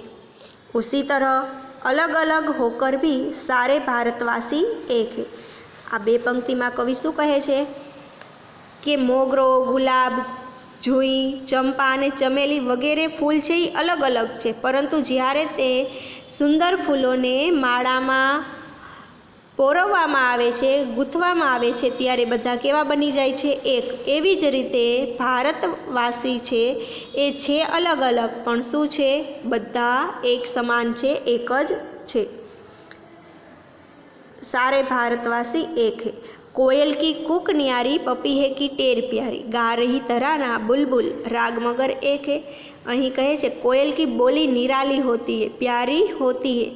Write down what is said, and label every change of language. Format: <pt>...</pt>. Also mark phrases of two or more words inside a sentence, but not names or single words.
<hi>उसी तरह अलग अलग होकर भी सारे भारतवासी एक है।</hi> <gu>આ બે પંક્તિમાં કવિ શું કહે છે કે મોગરો, ગુલાબ, જૂહી, ચંપા ને ચમેલી વગેરે ફૂલ છે અલગ અલગ છે, પરંતુ જ્યારે તે સુંદર ફૂલો ને માળામાં પરોવવામાં આવે છે, ગૂંથવામાં આવે છે, ત્યારે બધા કેવા બની જાય છે? એક। એવી જ રીતે ભારતવાસી છે એ છે અલગ અલગ, પણ શું છે? બધા એક સમાન છે, એક જ છે।</gu> <hi>सारे भारतवासी एक है। कोयल की कूक न्यारी, पपीहे की टेर प्यारी, गा रही तराना बुलबुल, राग मगर एक है।</hi> <gu>અહીં કહે છે</gu> <hi>कोयल की बोली निराली होती है, प्यारी होती है।</hi>